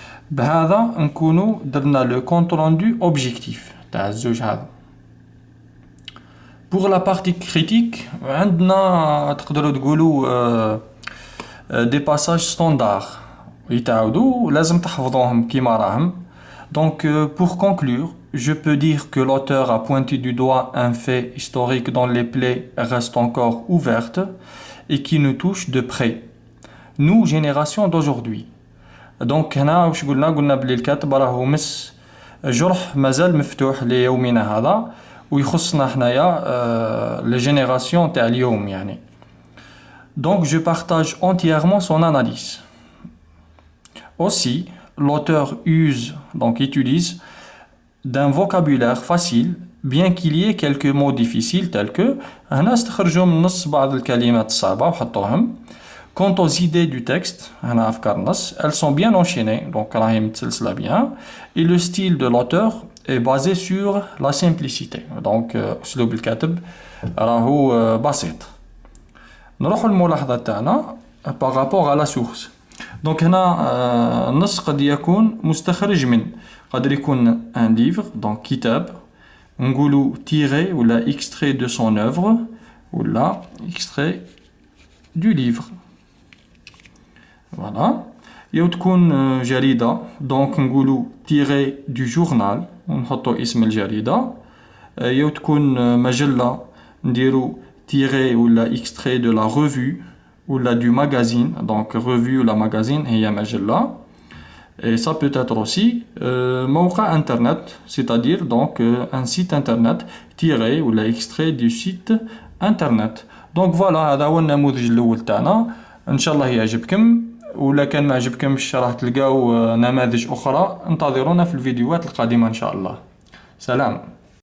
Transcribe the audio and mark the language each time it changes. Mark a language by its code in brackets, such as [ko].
[ar] بهذا نكونوا درنا لو كونت روندو اوبجيكتيف تاع الزوج هذا. [fr] pour la partie critique [ar] عندنا تقدروا تقولوا دي باساج ستاندار يتعاودوا لازم تحفظوهم كيما راهم. [fr] donc pour conclure je peux dire que l'auteur a pointé du doigt un fait historique dont les plaies restent encore ouvertes et qui nous touche de près, nous génération d'aujourd'hui. [ar] donc هنا واش قلنا بلي الكاتب راهو مس جرح مازال مفتوح ليومنا هذا ويخصنا حنايا لي جينيراسيون تاع اليوم يعني. [fr] donc je partage entièrement son analyse. aussi l'auteur utilise d'un vocabulaire facile bien qu'il y ait quelques mots difficiles tels que [ar] هنا استخرجوا من النص بعض الكلمات الصعبة وحطوهم. [fr] quant aux idées du texte [ar] هنا أفكار النص [fr] elles sont bien enchaînées, donc [ar] راهي متسلسلة [fr] bien, et le style de l'auteur est basé sur la simplicité. [ar] donc أسلوب الكاتب راهو بسيط. نروحوا الملاحظة تاعنا [fr] par rapport à la source. [ar] donc هنا النص قد يكون مستخرج من، قدر يكون [fr] un livre [ar] donc كتاب، نقولوا tiré ولا [fr] extrait de son œuvre [ar] ولا [fr] extrait du livre. voilà. [ar] يو تكون جريدة donc نقولوا [fr] tiré du journal [ar] ونحطوا اسم الجريدة. يو تكون مجلة نديروا [fr] tiré ولا extrait de la revue ولا du magazine. donc revue [ar] ولا magazine هي مجلة. [fr] et ça peut être aussi [ar] موقع [fr] internet, c'est-à-dire donc un site internet tiré ولا extrait du site internet. donc voilà [ar] هذا هو النموذج الأول تاعنا. إن شاء الله يعجبكم، ولا كان ما عجبكمش راح تلقاو نماذج أخرى. انتظرونا في الفيديوهات القادمة إن شاء الله. سلام.